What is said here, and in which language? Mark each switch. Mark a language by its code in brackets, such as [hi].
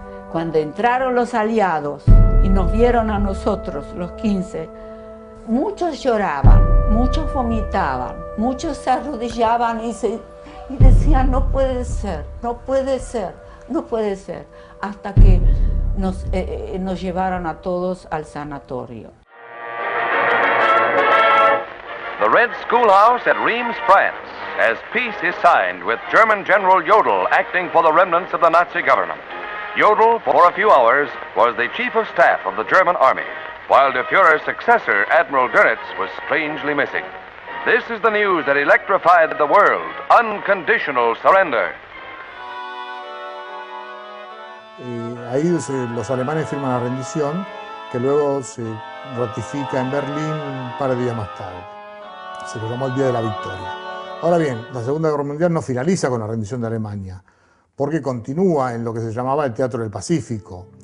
[es] Cuando entraron los aliados y nos vieron a nosotros, los 15, muchos lloraban, muchos vomitaban, muchos se arrodillaban y decían: no puede ser, no puede ser, no puede ser, hasta que nos llevaron a todos al sanatorio. [en] The Red Schoolhouse at Reims, France, as peace is signed with German General Jodl acting for the remnants of the Nazi government. Jodl, for a few hours, was the chief of staff of the German army, while the Führer's successor, Admiral Göritz, was strangely missing. This is the news that electrified the world: unconditional surrender. [es] Ahí los alemanes firman la rendición, que luego se ratifica en Berlín un par de días más tarde. Se lo llamó el Día de la Victoria. Ahora bien, la Segunda Guerra Mundial no finaliza con la rendición de Alemania, porque continúa en lo que se llamaba el Teatro del Pacífico.